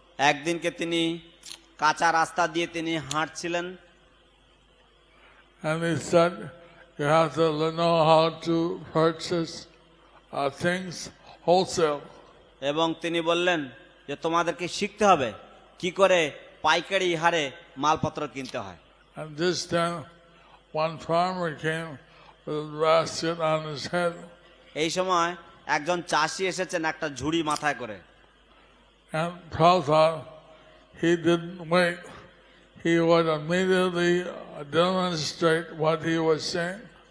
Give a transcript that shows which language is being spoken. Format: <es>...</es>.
<bn>একদিনকে তিনি কাঁচা রাস্তা দিয়ে তিনি হাঁটছিলেন।</bn> <en>And he said, you have to know how to purchase things wholesale.</en> <bn>এবং তিনি বললেন যে তোমাদেরকে শিখতে হবে কি করে পাইকারি হারে মালপত্র কিনতে হয়।</bn> <en>And just then one farmer came with a basket on his head.</en> <bn>এই সময় একজন চাষি এসেছেন একটা ঝুড়ি মাথায় করে।</bn> <en>And Prabhupada, he didn't wait. He would immediately demonstrate what he was saying.</en>